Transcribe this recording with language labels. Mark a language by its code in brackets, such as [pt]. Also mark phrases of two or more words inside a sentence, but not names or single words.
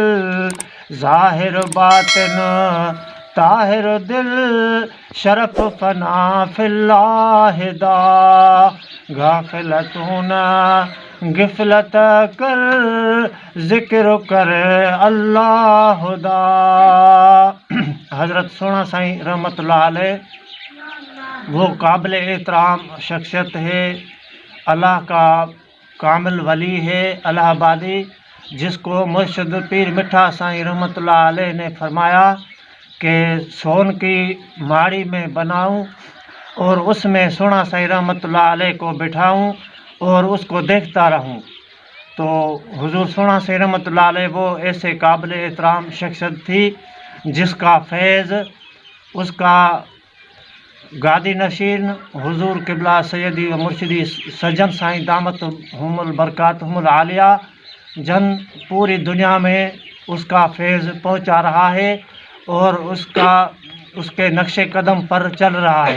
[pa] ظاہر باطن طاہر دل، شرف فنا فی اللہ دا. غافل تو نہ غفلت کر، ذکر کر اللہ دا. [ur] حضرت سونا سائیں رحمۃ اللہ علیہ وہ قابل احترام شخصیت ہے، اللہ کا کامل ولی ہے، الہ آبادی، جس کو مرشد پیر مٹھا سائیں رحمۃ اللہ علیہ نے فرمایا کہ سون کی ماڑی میں بناؤں اور اس میں سونا سائیں رحمۃ اللہ علیہ کو بٹھاؤں اور اس کو دیکھتا رہوں. تو حضور سونا سائیں رحمۃ اللہ علیہ وہ ایسے قابل احترام شخصیت تھی جس کا فیض، اس کا گادی نشین حضور قبلہ سیدی و مرشدی سجن سائیں دامت ہمل برکاتہم العالیہ جن پوری دنیا میں اس کا فیض پہنچا رہا ہے اور اس کے نقش قدم پر چل رہا ہے.